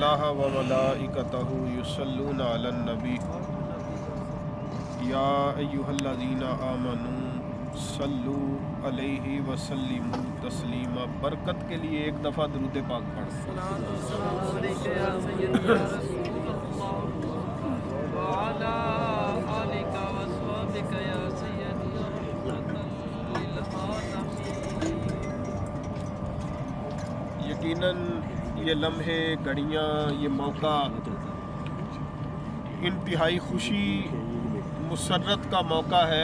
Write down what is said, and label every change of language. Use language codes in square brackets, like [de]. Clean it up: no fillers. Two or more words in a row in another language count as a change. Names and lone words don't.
[ar] إن الله وملائكته يصلون على النبي يا أيها الذين آمنوا صلوا عليه وسلموا تسليما. [hi] बरकत के लिए एक दफ़ा दुरूद पाक पढ़। यकीनन ये लम्हे, घड़ियाँ, ये मौका इंतहाई खुशी मुसर्रत का मौका है।